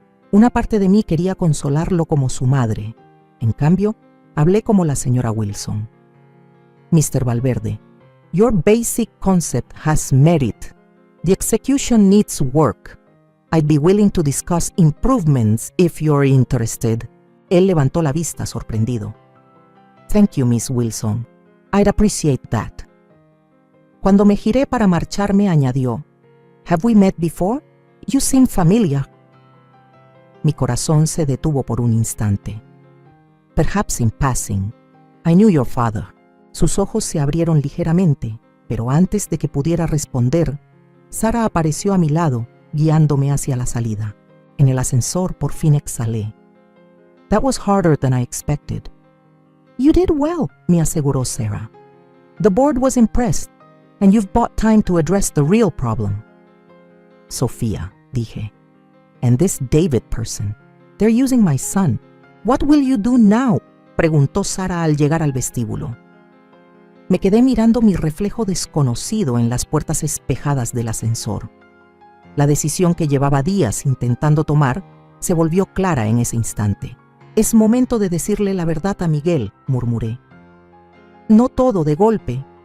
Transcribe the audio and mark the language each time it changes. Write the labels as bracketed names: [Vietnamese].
[Spanish] Una parte de mí quería consolarlo como su madre. En cambio, hablé como la señora Wilson. Mr. Valverde, [English] Your basic concept has merit. The execution needs work. I'd be willing to discuss improvements if you're interested. [Spanish] Él levantó la vista sorprendido. [English] Thank you, Miss Wilson. I'd appreciate that. [Spanish] Cuando me giré para marcharme, añadió, [English] Have we met before? You seem familiar. [Spanish] Mi corazón se detuvo por un instante. [English] Perhaps in passing. I knew your father. [Spanish] Sus ojos se abrieron ligeramente, pero antes de que pudiera responder, Sara apareció a mi lado, guiándome hacia la salida. En el ascensor por fin exhalé. [English] That was harder than I expected. You did well, [Spanish] me aseguró Sarah. [English] The board was impressed, and you've bought time to address the real problem. Sofía, [Spanish] dije. [English] And this David person, they're using my son. What will you do now? [Spanish] Preguntó Sara al llegar al vestíbulo. Me quedé mirando mi reflejo desconocido en las puertas espejadas del ascensor. La decisión que llevaba días intentando tomar se volvió clara en ese instante. Es momento de decirle la verdad a Miguel, murmuré. No todo de golpe.